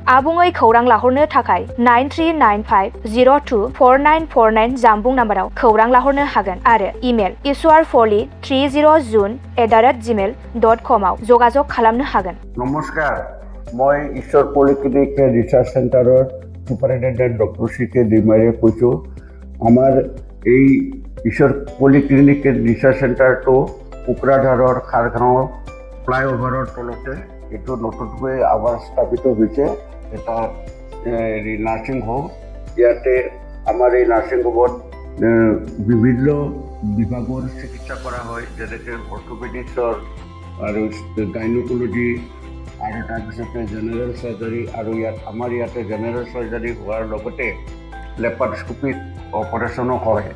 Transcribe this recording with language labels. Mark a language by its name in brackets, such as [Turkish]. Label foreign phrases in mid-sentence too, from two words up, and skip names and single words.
[Bodo] आबुङै खौरां लाहरनो थाखाय 9395024949 जानबुं नाम्बाराव खौरां लाहरनो हागोन आरो इमेल iswarpoli30jun@gmail.com आव जगाजग खालामनो हागोन। [Assamese] নমস্কাৰ, মই ईश्वर पलिक्लिनिक रिसार्च सेंटारर [English] superintendent doctor [Assamese] CK दैमारीয়ে কৈছোঁ। আমাৰ এই ईश्वर पलिक्लिनिक रिसार्च सेंटारটো কোকৰাঝাৰৰ খাৰগাঁও ফ্লাইঅভাৰৰ তলতে এইটো নতুনকৈ আবাৰ স্থাপিত হৈছে এটা নাৰ্ছিং হোম। ইয়াতে আমাৰ এই নাৰ্ছিং হোমত বিভিন্ন বিভাগৰ চিকিৎসা কৰা হয়, যেনেকৈ অৰ্থ'পেডিক্সৰ আৰু গাইনক'লজি আৰু তাৰপিছতে জেনেৰেল চাৰ্জাৰী আৰু আমাৰ ইয়াতে জেনেৰেল চাৰ্জাৰী হোৱাৰ লগতে লেপাৰস্কোপিক অপাৰেশ্যনো হয়।